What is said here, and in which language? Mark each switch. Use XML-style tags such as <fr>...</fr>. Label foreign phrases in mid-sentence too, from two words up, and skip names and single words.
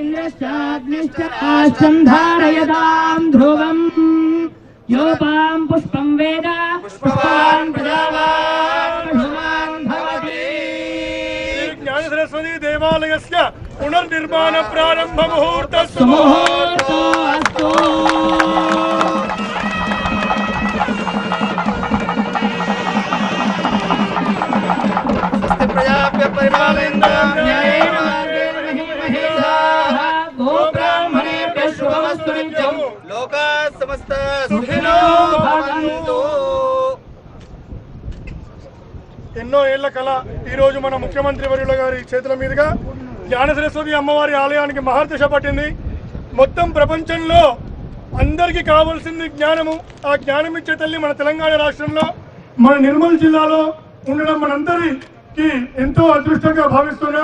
<sa>సరస్వతి దేవాలయస్య పునర్నిర్మాణ ప్రారంభ ముహూర్తస్తు. ప్రజాభ్య పరిపాలయంతాం న్యాయేన మార్గేణ మహిమహేషాః గోబ్రాహ్మణేభ్యః శుభమస్తు నిత్యం. లోకాః సమస్తాః సుఖినో భవంతు.</sa> <te>ఎన్నో ఏళ్ల కళ ఈరోజు మన ముఖ్యమంత్రి వర్యుల గారి చేతుల మీదుగా జ్ఞాన సరస్వతి అమ్మవారి ఆలయానికి మహర్దశ పట్టింది. మొత్తం ప్రపంచంలో అందరికీ కావాల్సింది జ్ఞానము. ఆ జ్ఞానం ఇచ్చే తల్లి మన తెలంగాణ రాష్ట్రంలో మన నిర్మల్ జిల్లాలో ఉండడం మనందరికీ ఎంతో అదృష్టంగా భావిస్తున్నాం.</te>